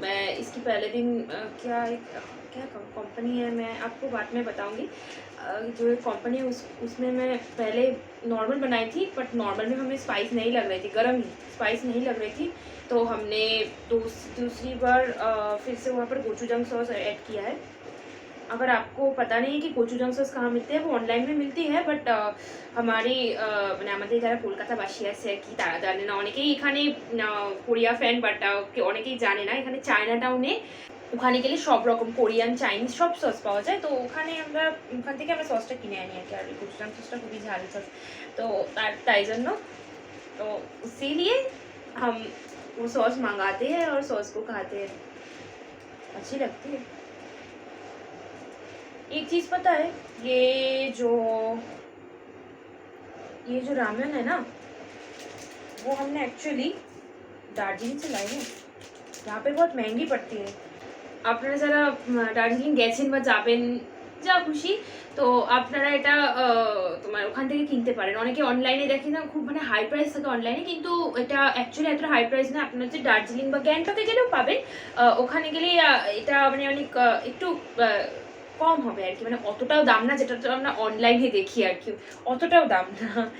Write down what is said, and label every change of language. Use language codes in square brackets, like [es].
[hi] मैं इसकी पहले दिन क्या कंपनी है, मैं आपको बाद में बताऊंगी। जो कंपनी है उसमें मैं पहले नॉर्मल बनाई थी, बट नॉर्मल में हमें स्पाइस नहीं लग रही थी, गर्म ही स्पाइस नहीं लग रही थी। तो हमने दूसरी बार फिर से वहाँ पर गोचूजांग सॉस ऐड किया है। अगर आपको पता नहीं है कि गोचूजांग सॉस कहाँ मिलती है, वो ऑनलाइन में मिलती है, बट हमारी [bn] মানে আমাদের যারা কলকাতাবাসী আছে আর কি তারা জানে না, অনেকেই এখানে কোরিয়া ফ্যান, বাট অনেকেই জানে না এখানে চায়না টাউনে ওখানে গেলে সব রকম কোরিয়ান চাইনিজ সব সস পাওয়া যায়। তো ওখান থেকে আমরা সসটা কিনে আনি আর কি। আর গোচুজাং সসটা খুবই ঝাল সস, তো তাই জন্য [hi] तो इसीलिए हम वो सॉस मंगाते हैं और सॉस को खाते हैं, अच्छी लगती है। एक चीज़ पता है, ये जो रामेन है ना वो हमने एक्चुअली दार्जिलिंग से लाई है। यहाँ पे बहुत महंगी पड़ती है। [bn] আপনারা যারা দার্জিলিং গেছেন বা যাবেন যা খুশি, তো আপনারা এটা তোমার ওখান থেকে কিনতে পারেন। অনেকে অনলাইনে দেখে না খুব মানে হাই প্রাইস থাকে অনলাইনে, কিন্তু এটা অ্যাকচুয়ালি এতটা হাই প্রাইস না। আপনারা যে দার্জিলিং বা গ্যাংটকে গেলেও পাবেন, ওখানে গেলে এটা মানে অনেক একটু কম হবে আর কি, মানে অতটাও দাম না যেটা আমরা অনলাইনে দেখি আর কি, অতটাও দাম না।